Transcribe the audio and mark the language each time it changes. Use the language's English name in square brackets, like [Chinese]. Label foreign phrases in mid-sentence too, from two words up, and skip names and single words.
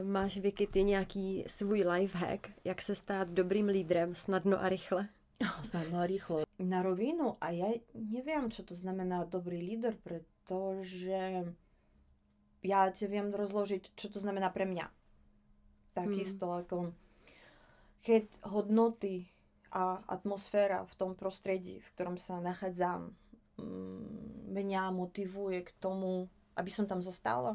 [Czech] Máš, Vicky, ty nějaký svůj lifehack, jak se stát dobrým lídrem snadno a rychle? [Slovak] Snadno a rýchlo. Na rovinu, a ja neviem, čo to znamená dobrý líder, pretože ja ti viem rozložiť, čo to znamená pre mňa. Takisto ako keď hodnoty a atmosféra v tom prostredí, v ktorom sa nachádzam, mňa motivuje k tomu, aby som tam zostala.